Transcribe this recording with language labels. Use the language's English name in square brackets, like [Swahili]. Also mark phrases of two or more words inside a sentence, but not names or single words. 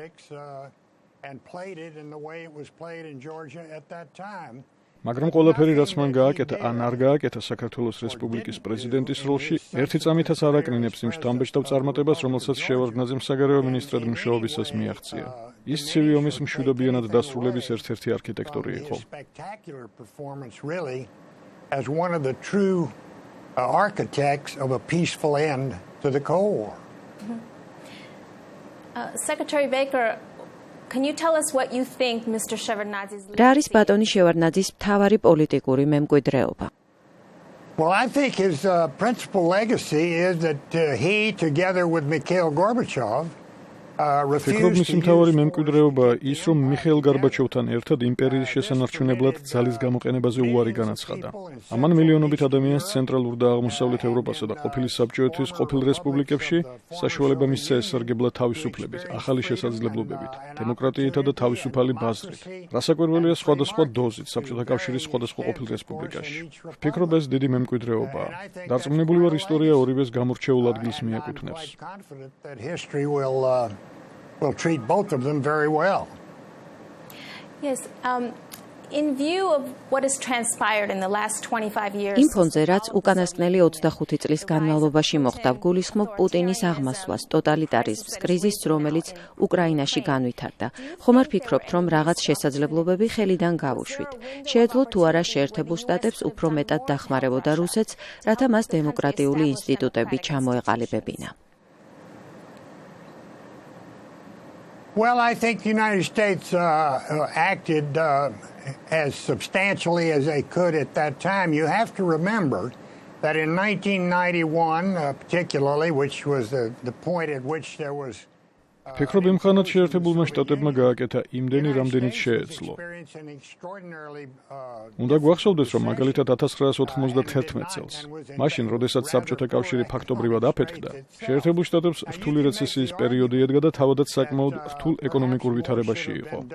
[Georgian] მაგრამ ყველაფერი, რაც მან გააკეთა ან არ გააკეთა საქართველოს რესპუბლიკის პრეზიდენტის როლში, ერთი წამითაც არ აკნინებს იმ შთამბეჭდავ წარმატებას, რომელსაც შევარდნაძემ საგარეო მინისტრად მუშაობისას მიაღწია. ის ცივი ომის მშვიდობიანად დასრულების ერთ-ერთი არქიტექტორი იყო. [English] Architects of a peaceful end to the Cold War. Secretary Baker, can you tell us what you think Mr. Shevardnadze's [Georgian] რა არის ბატონი შევარდნაძის მთავარი პოლიტიკური მემკვიდრეობა? [English] Well, I think his principal legacy is that he, together with Mikhail Gorbachev, [Georgian] ფიქრობ მისი მთავარი მემკვიდრეობა ის, რომ მიხეილ გარბაჩოვთან ერთად იმპერიის შესანარჩუნებლად ძალის გამოყენებაზე უარი განაცხადა. ამან მილიონობით ადამიანს ცენტრალურ და აღმოსავლეთ ევროპასა და ყოფილი საბჭოეთის ყოფილ რესპუბლიკებში საშუალება მისცა ესარგებლა თავისუფლებით, ახალი შესაძლებლობებით, დემოკრატიითა და თავისუფალი ბაზრით. რასაკვირველია სხვადასხვა დოზით საბჭოთა კავშირის სხვადასხვა ყოფილ რესპუბლიკაში. ვფიქრობ ეს დიდი მემკვიდრეობაა. დარწმუნებული ვარ ისტორია ორივეს გამორჩეულ ადგილს მიაკუთვნებს. [English] Will treat both of them very well. Yes, in view of what has transpired in the last 25 years. [Georgian] იმ ფონზე, რაც უკანასკნელი 25 წლის განმავლობაში მოხდა, გულისხმობ პუტინის აღმასვლას, ტოტალიტარიზმს, კრიზისს, რომელიც უკრაინაში განვითარდა. ხომ არ ფიქრობთ, რომ რაღაც შესაძლებლობები ხელიდან გავუშვით? შეეძლო თუ არა შეერთებულ შტატებს უფრო მეტად დახმარებოდა რუსეთს, რათა მას დემოკრატიული ინსტიტუტები ჩამოეყალიბებინა? [English] Well, I think the United States acted as substantially as they could at that time. You have to remember that in 1991, particularly, which was the point at which there was [Georgian] ფიქრობ იმ ხანად შეერთებულმა შტატებმა გააკეთა იმდენი, რამდენიც შეეძლო. უნდა გვახსოვდეს, რომ მაგალითად 1991 წელს, მაშინ, როდესაც საბჭოთა კავშირი ფაქტობრივად აფეთქდა, შეერთებულ შტატებს რთული რეცესიის პერიოდი ედგა და თავადაც საკმაოდ რთულ ეკონომიკურ ვითარებაში იყო.